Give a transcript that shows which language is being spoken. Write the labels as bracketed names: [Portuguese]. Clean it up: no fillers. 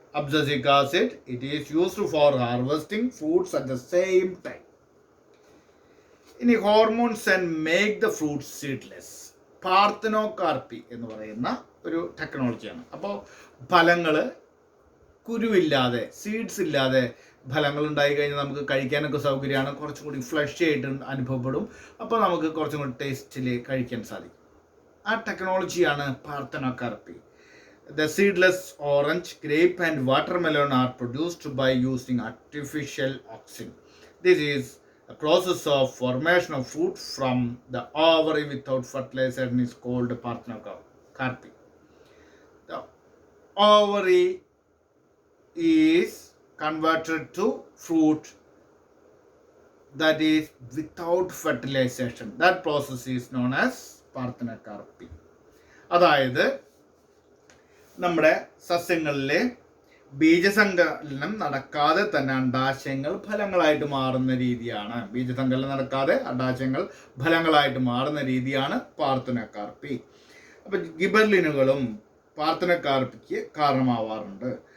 [English] Abscisic acid, it is used for harvesting fruits at the same time. [Malayalam] ഇനി [English] Hormones and make the fruits seedless. [Malayalam] പാർത്തനോകാർപ്പി എന്ന് പറയുന്ന ഒരു ടെക്നോളജിയാണ്. അപ്പോൾ ഫലങ്ങൾ കുരുവില്ലാതെ, സീഡ്സ് ഇല്ലാതെ ഫലങ്ങൾ ഉണ്ടായി കഴിഞ്ഞാൽ നമുക്ക് കഴിക്കാനൊക്കെ സൗകര്യമാണ്. കുറച്ചും കൂടി ഫ്ലഷ് ആയിട്ട് അനുഭവപ്പെടും. അപ്പോൾ നമുക്ക് കുറച്ചും കൂടി ടേസ്റ്റിൽ കഴിക്കാൻ സാധിക്കും. ആ ടെക്നോളജിയാണ് പാർത്തനോകാർപ്പി. [English] The seedless orange, grape and watermelon are produced by using artificial auxin. This is a process of formation of fruit from the ovary without fertilization and is called parthenocarpy. The ovary is converted to fruit that is without fertilization. That process is known as parthenocarpy. [Malayalam] അതായത് നമ്മുടെ സസ്യങ്ങളിലെ ബീജസങ്കലനം നടക്കാതെ തന്നെ അണ്ഡാശയങ്ങൾ ഫലങ്ങളായിട്ട് മാറുന്ന രീതിയാണ്. ബീജസങ്കലനം നടക്കാതെ അണ്ഡാശയങ്ങൾ ഫലങ്ങളായിട്ട് മാറുന്ന രീതിയാണ് പാർത്തനോകാർപ്പി. അപ്പം ഗിബർലിനുകളും പാർത്തനോകാർപ്പിക്ക് കാരണമാവാറുണ്ട്.